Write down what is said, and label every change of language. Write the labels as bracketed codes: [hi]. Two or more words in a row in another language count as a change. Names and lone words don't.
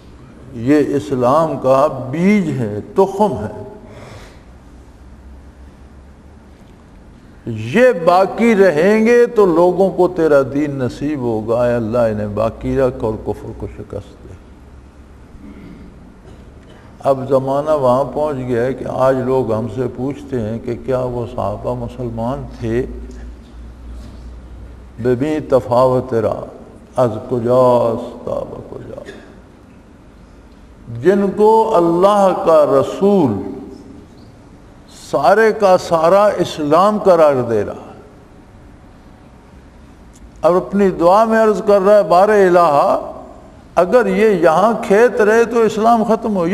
[ur] یہ اسلام کا بیج ہے، تخم ہے، یہ باقی رہیں گے تو لوگوں کو تیرا دین نصیب ہوگا۔ اے اللہ انہیں باقی رکھ اور کفر کو شکست دے۔ اب زمانہ وہاں پہنچ گیا ہے کہ آج لوگ ہم سے پوچھتے ہیں کہ کیا وہ صحابہ مسلمان تھے؟ [fa] ببین تفاوت را از کجاست تا بکجا، [ur] جن کو اللہ کا رسول سارے کا سارا اسلام قرار دے رہا ہے، اور اپنی دعا میں عرض کر رہا ہے بار الہ اگر یہ یہاں کھیت رہے تو اسلام ختم ہو۔